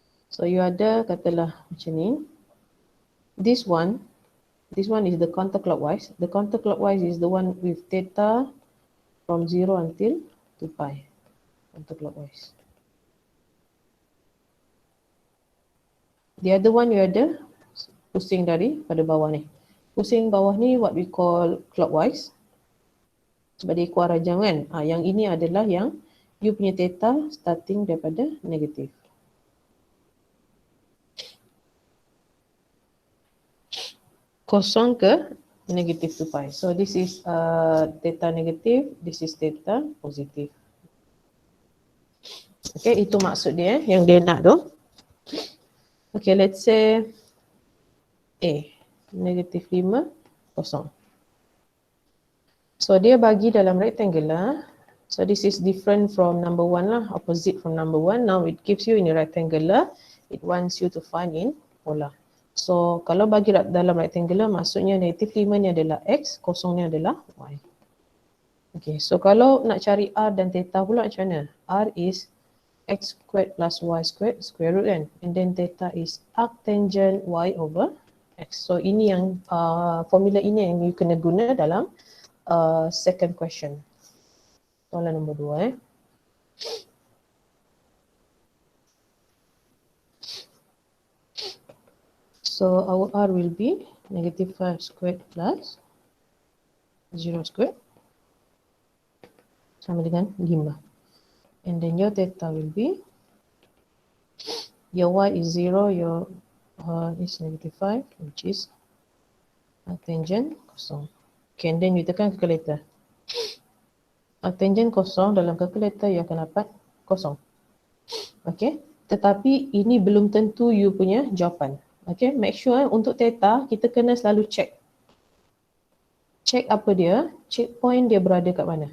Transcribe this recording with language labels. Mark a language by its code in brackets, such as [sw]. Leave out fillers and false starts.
[en] So you [ms] ada katalah macam ni. [en] This one is the counterclockwise. The counterclockwise is the one with theta from 0 until 2 pi. Counterclockwise. The other one you [ms] ada pusing dari pada bawah ni. Pusing bawah ni [en] what we call clockwise. [ms] Sebab dia ikut arah jam kan. Yang ini adalah yang you punya theta starting daripada negatif. kosong ke negative 2 pi. [en] So this is theta negative, this is theta positif. [ms] Okay, itu maksud dia yang dia nak tu. Okay, [en] let's say A, negative 5, [ms] kosong. So dia bagi dalam rectangular. [en] So this is different from number 1 lah, opposite from number 1. Now it gives you in a rectangular, it wants you to find in polar. [ms] So kalau bagi dalam rectangular, maksudnya negative 5 ni adalah X, kosong ni adalah Y. Okay, so kalau nak cari R dan theta pula macam mana? [en] R is X squared plus Y squared, square root kan? And then theta is arctangent Y over X. [ms] So ini yang formula ini yang you kena guna dalam [en] second question. [ms] Soalan nombor 2 [en] So our R will be negative 5 squared plus 0 squared sama dengan 5. And then your theta will be, your Y is 0, your is negative 5, which is tangent kosong. Okay, and then you tekan calculator. [ms] Tangent kosong dalam calculator you akan dapat kosong. Okay, tetapi ini belum tentu you punya jawapan. Okay, [en] make sure [ms] untuk theta kita kena selalu check. Check apa dia, check point dia berada kat mana.